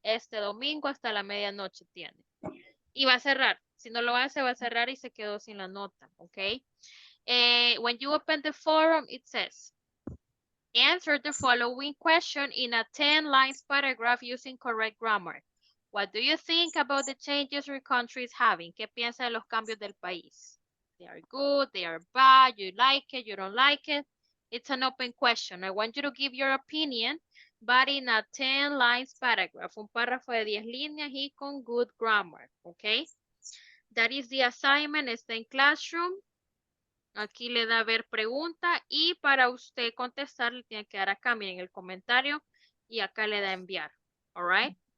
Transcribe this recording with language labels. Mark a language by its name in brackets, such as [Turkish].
[Spanish] Este domingo hasta la medianoche tiene. Y va a cerrar. Si no lo hace, va a cerrar y se quedó sin la nota, ¿ok? [English] When you open the forum, it says, answer the following question in a 10 lines paragraph using correct grammar. What do you think about the changes your country is having? [Spanish] ¿Qué piensa de los cambios del país? [English] They are good, they are bad, you like it, you don't like it. It's an open question. I want you to give your opinion, but in a 10 lines paragraph, [Spanish] un párrafo de 10 líneas y con [English] good grammar, okay? That is the assignment, [Spanish] está en [English] Classroom. [Spanish] Aquí le da ver pregunta y para usted contestar le tiene que dar acá, miren el comentario y acá le da enviar, [English] all right?